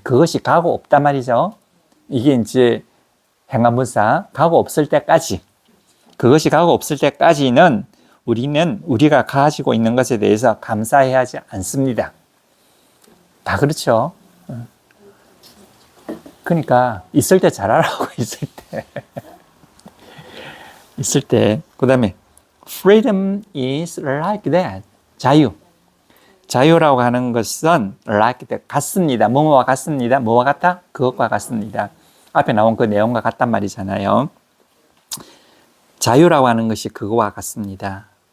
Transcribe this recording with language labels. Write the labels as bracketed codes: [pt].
[ko] 그것이 가고 없단 말이죠. 이게 이제 행관분사, 가고 없을 때까지. 그것이 가고 없을 때까지는 우리가 가지고 있는 것에 대해서 감사해야 하지 않습니다. 다 그렇죠. 그러니까 있을 때 잘하라고. 있을 때. 그 다음에 [en] freedom is like that. [ko] 자유라고 하는 것은 like that, 같습니다. 뭐뭐와 같습니다. 뭐와 같다? 그것과 같습니다. 앞에 나온 그 내용과 같단 말이잖아요. 자유라고 하는 것이 그거와 같습니다.